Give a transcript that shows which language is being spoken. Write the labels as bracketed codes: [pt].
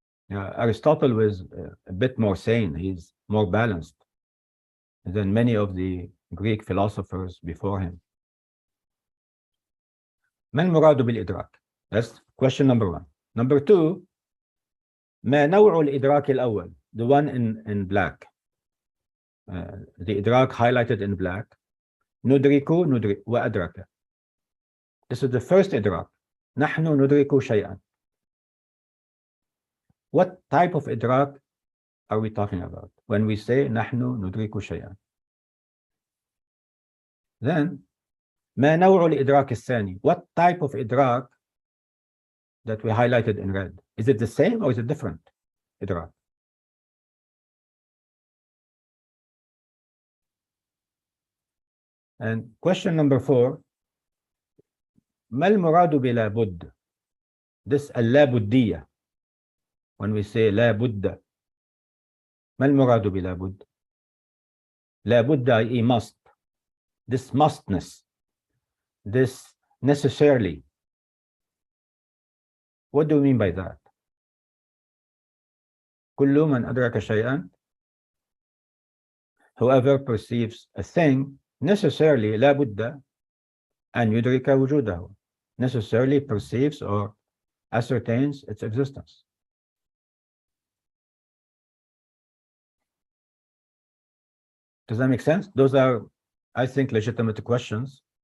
[en] Aristotle was a bit more sane. He's more balanced than many of the Greek philosophers before him. [ar] ما المراد بالإدراك? [en] That's question number one. Number two, [ar] ما نوع الإدراك الأول? [en] The one in black. The إدراك highlighted in black. [ar] ندرك وأدرك. [en] This is the first إدراك. [ar] نحن ندرك شيئا. [en] What type of إدراك are we talking about when we say [ar] نحن ندرك شيئا? Then ما نوع الإدراك الثاني? [en] What type of إدراك that we highlighted in red? Is it the same or is it different إدراك? And question number 4, [ar] ما المراد بلا بد? This اللابدية. [en] When we say [ar] لا بد, ما المراد بلا بد? [en] لا بد i.e. must. This mustness. This necessarily. What do we mean by that? [ar] كل من أدرك شيئا, [en] whoever perceives a thing, necessarily [ar] لا بد أن يدرك وجوده. [en] Necessarily perceives or ascertains its existence. Does that make sense? Those are, I think, legitimate questions.